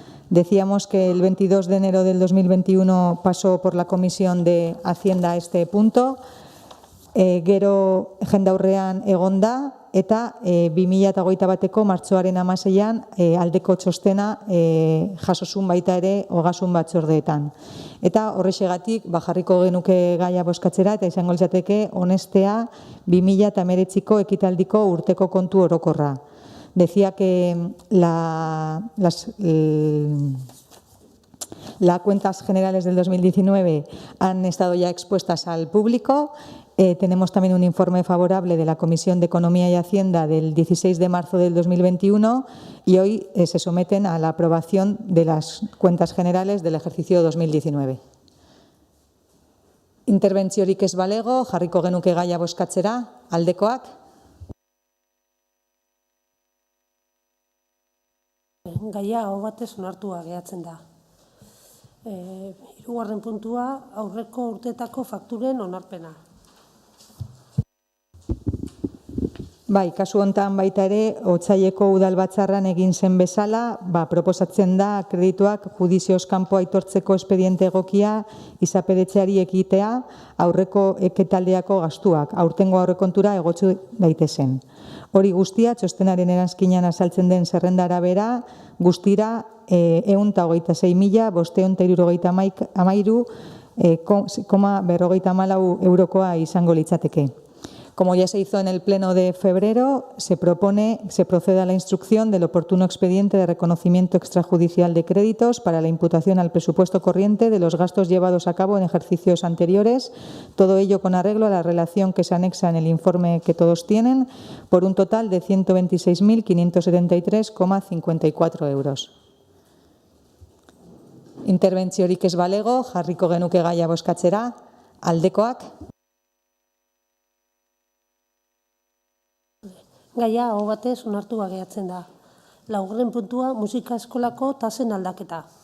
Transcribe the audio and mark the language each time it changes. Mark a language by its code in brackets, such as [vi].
[es] Decíamos que el 22 de enero del 2021 pasó por la Comisión de Hacienda este punto. [eu] Gero jendaurrean egon da eta 2021ko martxoaren 16ean aldeko txostena jasosun baita ere Ogasun batzordeetan. Eta horrexegatik jarriko genuke gaia boskatzera eta izango litzateke onestea 2019ko ekitaldiko urteko kontu orokorra. [es] Decía que las cuentas generales del 2019 han estado ya expuestas al público. Tenemos también un informe favorable de la Comisión de Economía y Hacienda del 16 de marzo del 2021 y hoy se someten a la aprobación de las cuentas generales del ejercicio 2019. [eu] Interbentziorik ez balego, jarriko genuke gaia boskatzera, aldekoak. Gaia aho batez onartua geratzen da. Hirugarren puntua, aurreko urteetako fakturen onarpena. Bai, kasu hontan baita ere, otsaileko udalbatzarran egin zen bezala, proposatzen da kredituak judizioz kanpo aitortzeko espediente egokia izapedetzeari ekitea aurreko ekitaldiako gastuak, aurtengo aurrekontura egotzu daitezen. Hori guztia, txostenaren eranskinan azaltzen den zerrenda arabera, guztira 126.573,54 eurokoa izango litzateke. [es] Como ya se hizo en el pleno de febrero, se procede a la instrucción del oportuno expediente de reconocimiento extrajudicial de créditos para la imputación al presupuesto corriente de los gastos llevados a cabo en ejercicios anteriores, todo ello con arreglo a la relación que se anexa en el informe que todos tienen, por un total de 126.573,54 euros. [eu] Interbentziorik ez balego, jarriko genuke gaia boskatzera, aldekoak. Gaia aho batez onartua geratzen da. Laugarren puntua, musika eskolako tasen aldaketa.